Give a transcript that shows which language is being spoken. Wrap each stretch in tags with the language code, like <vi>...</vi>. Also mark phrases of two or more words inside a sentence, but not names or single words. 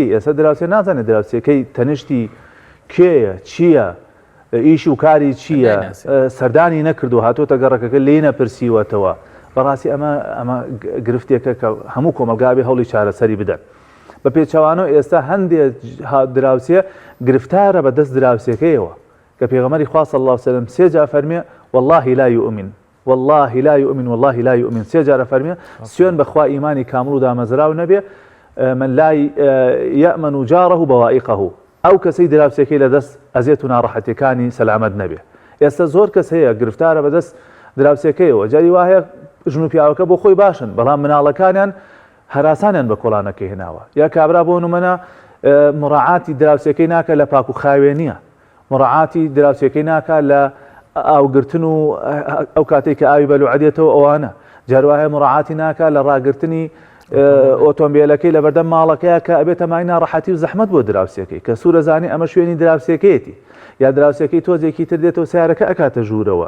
<ckb>ئێستا دراوسێ نازانێت دراوسەکەی تەنیشتی کێیە، چییە، ئیش و کاری چییە، سەردانی نەکردو هاتۆتە گەڕەکەکە لێ نەپرسیوەتەوە. بەڕاستی ئەمە گرفتێکە کە هەموو کۆمەلگابێ هەوڵی چارەسەری بدەن. بە پێچەوانەوە ئێستا هەندێک دراوسێ گرفتارە بە دەست دراوسەکەیەوە کە پێغەمبەری خوا</ckb> <ar>صلی الله علیه و سلم</ar> <ckb>سێ جار فەرمیێ</ckb> <ar>والله لا يؤمن والله لا يؤمن</ar> <ckb>والله لا يؤمن، سێ جارە فەرمیێ سوێن بەخوا ئیمانی کامل و دامەزراو نەبێ</ckb> <ar>من لا يأمن جاره بوائقه،</ar> <ckb>ئەو کەسەی دراوسەکەی لە دەست ئەزیێت و ناڕەحەتیەکانی سەلامەت نەبێ. ئێستا زۆر کەس هەیە گرفتارە بە دەست دراوسەکەیەوە، جاری وایە ژن و پیاوەکە بۆ خۆی باشن، بەڵام مناڵەکانیان هەراسانیان بە کۆڵانەکەی هێناوە. یا کابرا بۆ نمونە مڕعاتی دراوسەکەی ناکە لە پاک و خاوێنیە، مڕعاتی دراوسەکەی ناکە لە ئاوگرتن و ئەو کاتێک کە ئاوی بەلوعەدێتەوە ئەوانە، جاروایە مڕعاتی ناکە لە ڕاگرتنی ئۆتۆمبیلەکەی لە بەردەم ماڵەکەیە کە ئەبێتە مای ناڕەحەتی و زەحمەت بۆ دراوسەکەی کە سوورەزانی ئەمە شوێنی دراوسەکەیەتی، یا دراوسەکەی تۆزێکی تر دێتەوە سیارەکە ئەکاتە ژوورەوە.</ckb>